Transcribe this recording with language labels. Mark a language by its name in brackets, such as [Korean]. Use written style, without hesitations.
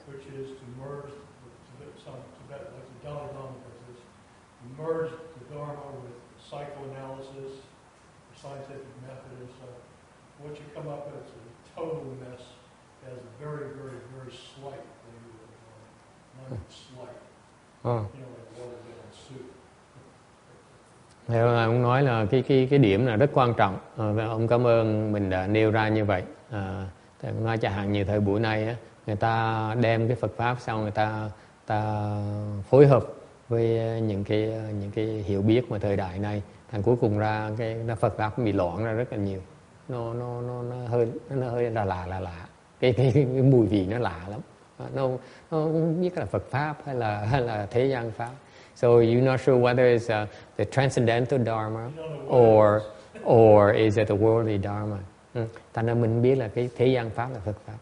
[English] which is to merge some Tibet, like the Dalai Lama does this, merge the Dharma with psychoanalysis, scientific method and stuff. What you come up with is a total mess. It has a very, very, very slight flavor of Dharma. Not slight. Like watered down soup. [Vietnamese] Thì ông nói là cái điểm là rất quan trọng, và ông cảm ơn mình đã nêu ra như vậy. Thì nói chẳng hạn như thời buổi này á, người ta đem cái Phật pháp xong người ta phối hợp với những cái hiểu biết mà thời đại này, thành cuối cùng ra cái Phật pháp bị loạn ra rất là nhiều. Nó hơi là lạ. Cái mùi vị nó lạ lắm. nó không biết là Phật pháp hay là thế gian pháp. [English] So you're not sure whether it's the transcendental dharma or is it the worldly dharma. [Vietnamese] Thành ra mình biết là cái thế gian pháp là Phật pháp.